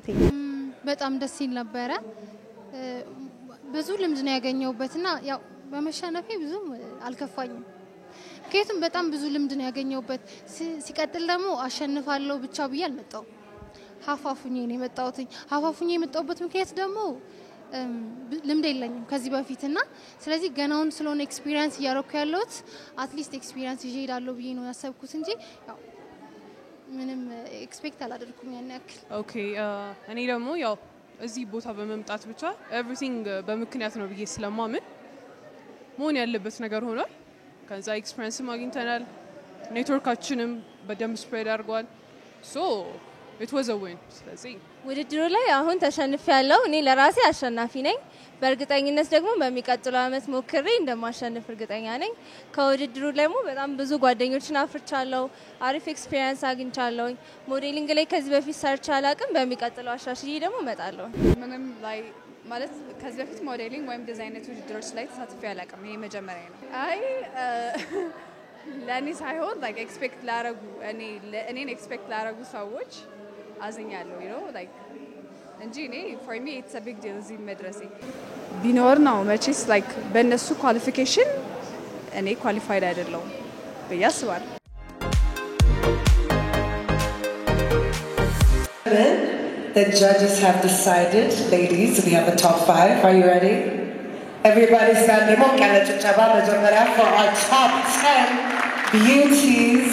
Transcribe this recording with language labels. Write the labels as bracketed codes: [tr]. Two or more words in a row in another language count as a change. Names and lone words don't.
[am] በጣም ደስ ይል ነበረ። ብዙ ልምድ ነው ያገኘሁበትና ያው በመሸነፌ ብዙም አልከፋኝም። ከየትም በጣም ብዙ ልምድ ነው ያገኘሁበት። ሲቀጥል ደግሞ አሸንፋለሁ ብቻ ብዬ አልመጣሁም። ሀፋፉኝ ነው የመጣሁት። ሀፋፉኝ የመጣሁበት ምክንያት ደግሞ ልምድ የለኝም ከዚህ በፊትና ስለዚህ ገናውን ስለሆነ ኤክስፒሪየንስ እያረኩ ያለሁት [en] at least experience [am] ይዤ ሄዳለሁ ብዬ ነው ያሰብኩት እንጂ ያው ምንም ኤክስፔክት አላደርኩም ያን ያክል። ኦኬ እኔ ደግሞ ያው እዚህ ቦታ በመምጣት ብቻ ኤቭሪቲንግ በምክንያት ነው ብዬ ስለማምን መሆን ያለበት ነገር ሆኗል። ከዛ ኤክስፒሪየንስም አግኝተናል። ኔትወርካችንም በደንብ ስፕሬድ አድርጓል። ሶ [en] it was a win። [am] ስለዚህ ውድድሩ ላይ አሁን ተሸንፍ ያለው እኔ ለራሴ አሸናፊ ነኝ። በእርግጠኝነት ደግሞ በሚቀጥለው አመት ሞክሬ እንደማሸንፍ እርግጠኛ ነኝ። ከውድድሩ ደግሞ በጣም ብዙ ጓደኞችን አፍርቻለሁ። አሪፍ ኤክስፒሪየንስ አግኝቻለሁ። ሞዴሊንግ ላይ ከዚህ በፊት ሰርች አላቅም። በሚቀጥለው አሻሽዬ ደግሞ እመጣለሁ። ምንም ላይ ማለት ከዚህ በፊት ሞዴሊንግ ወይም ዲዛይን ውድድሮች ላይ ተሳትፌ አላቅም። ይሄ መጀመሪያ ነው። አይ ለእኔ ሳይሆን [en] like expect [am] ላረጉ እኔን ኤክስፔክት ላረጉ ሰዎች አዝኛለሁ like እንጂ እኔ [en] for me it's a big deal [am] እዚህ መድረሴ ቢኖር ነው መቼስ like በእነሱ ኳሊፊኬሽን እኔ ኳሊፋይድ አይደለሁም ብዬ አስባለሁ። [en] The judges have decided, ladies, we have a top 5. Are you ready? Everybody stand for our top 10 beauties.